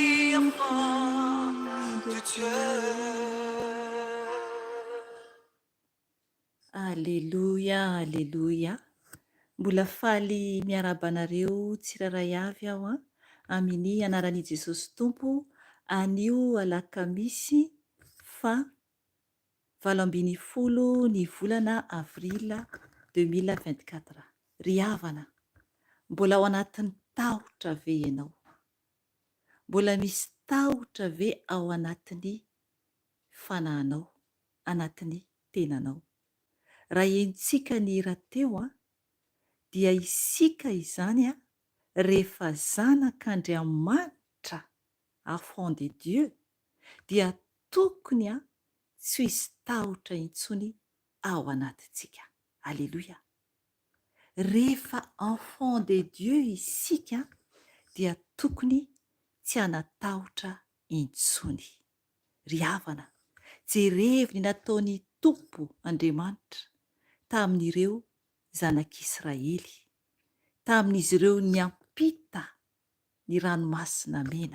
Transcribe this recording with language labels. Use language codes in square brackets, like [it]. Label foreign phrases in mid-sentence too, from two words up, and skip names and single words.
[fr] enfant de Dieu. Alléluia, alléluia. [mg] Mbola faly miarabanareo tsiraray avy aho amin'ny anaran'i Jesosy Tompo anio alakamisy fa 27 ny volana avrila 2024. Ry havana, mbola ao anatin'ny tahotra ve ianao? Mbola misy tahotra ve ao anatin'ny fanahinao, anatin'ny tenanao? Raha hentsika ny rahateo dia isika izany rehefa zanak'Andriamanitra, [fr] enfant de Dieu, [mg] dia tokony tsy hisy tahotra intsony ao anatintsika. Alléluia. Rehefa [fr] enfant de Dieu [mg] isika dia tokony tsy hanatahotra intsony. Ry havana, jerevy ny nataony Tompo Andriamanitra tamin'ireo zanak'Israely, tamin'izy ireo niampita ny ranomasina mena.